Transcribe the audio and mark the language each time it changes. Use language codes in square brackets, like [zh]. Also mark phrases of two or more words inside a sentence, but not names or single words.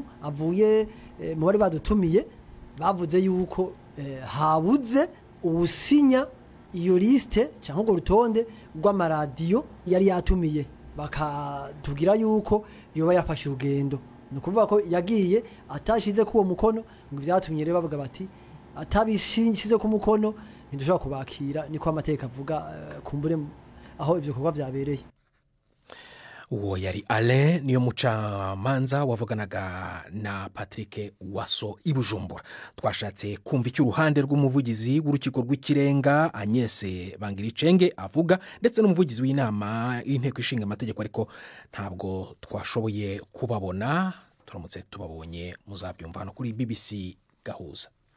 [rn] avuye mu bari badutumiye bavuze yuko habuze ubusinya iyo liste cyangwa ngo rutonde rw'amaradiyo yari yatumiye bakatubwira yuko yoba yafashe urugendo nukuvuga ko yagiye atashize kuwo mukono ngo byatumye rero bavuga bati atabishize ku mukono ntidushobora kubakira niko amateka avuga kumbure aho ibyo bikorwa byabereye. [rw] Uwo yari Alain niyo mucamanza wavuganaga na Patrick Waso ibujumbura. Twashatse kumva icyo uruhande rw'umuvugizi w'urukiko rw'ikirenga Agnes Bangiricenge avuga ndetse n'umuvugizi w'inama y'inteko ishinga amategeko ariko ntabwo twashoboye kubabona. Turamutse tubabonye muzabyumva hano kuri BBC Gahuza.